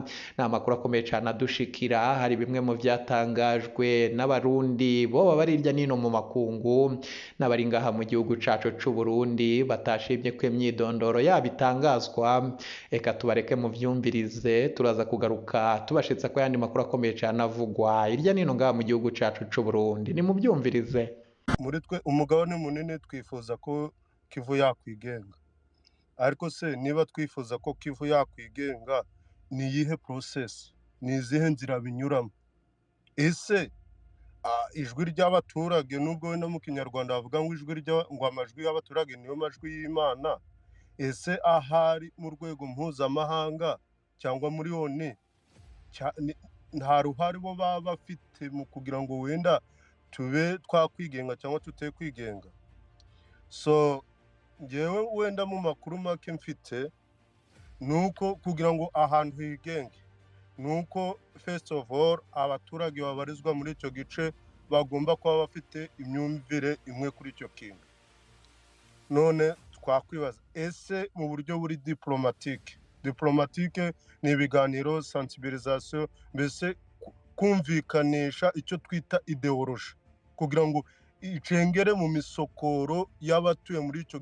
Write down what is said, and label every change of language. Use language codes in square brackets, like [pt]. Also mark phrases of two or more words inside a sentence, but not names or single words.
[rn] Ni amakuru akomeye cane adushikira. Hari bimwe mu vyatangajwe n'abarundi boba bari irya nino mu makungu n'abari ngaha mu gihugu cacu c'u Burundi batashimye ko imyidondoro yabo itangazwa. Eka tubareke mu vyumvirize, turaza kugaruka tubashitsa ko yandi makuru akomeye cane avugwa irya nino ngaha mu gihugu cacu c'u Burundi. Ni mu byumvirize. [rw] Muri twe umugabane munini twifuza ko Kivu yakwigenga. Ariko se niba twifuza ko Kivu yakwigenga, ni iyihe process, ni izihe nzira binyuramo? Ese ijwi ry'abaturage, nubwo wenda mu kinyarwanda bavuga ngo ngo amajwi y'abaturage niyo majwi y'Imana, ese ahari mu rwego mpuzamahanga cyangwa muri ONU nta ruhare bo baba bafite mu kugira ngo wenda tube twakwigenga cyangwa tuteye kwigenga? So ngewe wenda mu makuru make mfite nuko kugira ngo ahantu higenge, nuko [en] first of all [rw] abaturage babarizwa muri icyo gice bagomba kuba bafite imyumvire imwe kuri icyo kintu. None twakwibaza, ese mu buryo buri diplomatique ni ibiganiro, sensibilisation, mbese kumvikanisha icyo twita ideology, kugira ngo icengere mu misokoro y'abatuye muri icyo